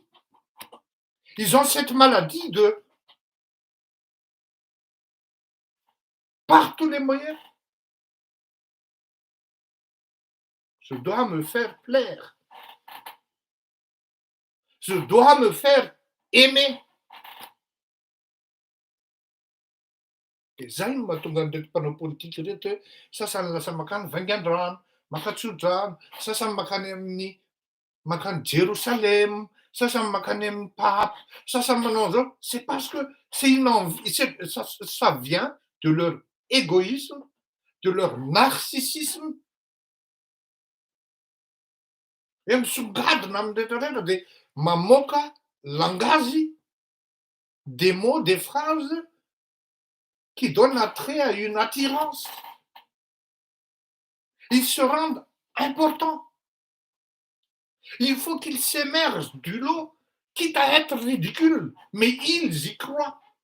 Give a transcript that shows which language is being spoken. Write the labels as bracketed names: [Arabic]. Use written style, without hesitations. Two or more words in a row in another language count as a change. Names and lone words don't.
[French] Ils ont cette maladie de, par tous les moyens, je dois me faire plaire. Je dois me faire aimer. [Malagasy] Et zainy mahatonga ndraiky mpanao politika reto hoe sasany lasa makany Vaingandrano, Makatsodrano, sasany makany amin'ny makany Jérusalem, sasany makany amin'ny pape, sasany manao zao. [French] C'est parce que c'est une envie, ça vient de leur égoïsme, de leur narcissisme. [Malagasy] Et misongadina amin'ny rehetrarehetra dia mamoaka langazy, [French] des mots, des phrases qui donnent attrait à une attirance. Ils se rendent importants. Il faut qu'ils s'émergent du lot, quitte à être ridicules, mais ils y croient.